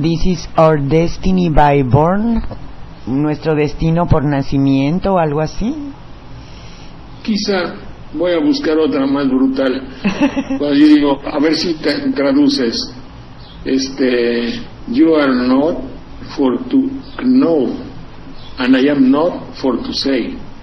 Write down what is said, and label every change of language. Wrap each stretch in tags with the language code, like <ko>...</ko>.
<en>This is our destiny by born.</en> <es>¿Nuestro destino por nacimiento o algo así? Quizá voy a buscar otra más brutal. Cuando yo digo, a ver si te traduces.</es> <en>You are not for to know, and I am not for to say.</en>